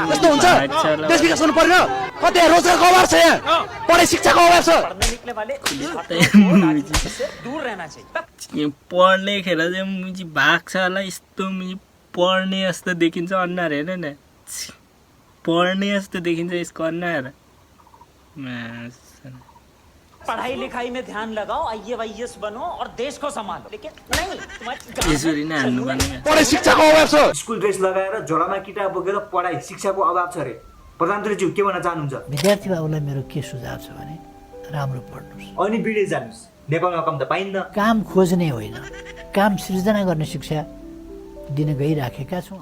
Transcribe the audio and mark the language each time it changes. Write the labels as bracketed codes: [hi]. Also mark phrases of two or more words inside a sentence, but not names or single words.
[ne] यस्तो हुन्छ देश विकास गर्नु पर्दैन कतै रोजगारको अभाव छ यहाँ पढाइ शिक्षाको अभाव छ पढ्ने खेर चाहिँ मुजी भाग्छ होला यस्तो मुजी पढ्ने जस्तो देखिन्छ अनुहार हेर न पढ्ने जस्तो देखिन्छ यसको अनुहार [hi] पढ़ाई लिखाई में ध्यान लगाओ IAS बनो और देश को संभालो लेकिन नहीं [ne] यसरी नै हाल्नु पर्ने पढाइ शिक्षाको अभाव छ स्कुल ड्रेस लगाएर झोलामा किताब बोकेर पढाइ शिक्षाको अभाव छ रे प्रधानमन्त्रीज्यू के भन्न चाहनुहुन्छ विद्यार्थी बाबुलाई मेरो के सुझाव छ भने राम्रो पढ्नुहोस् अनि विदेश जानुहोस् नेपालमा काम त पाइन्न काम खोज्ने होइन काम सृजना गर्ने शिक्षा दिन गइराखेका छौँ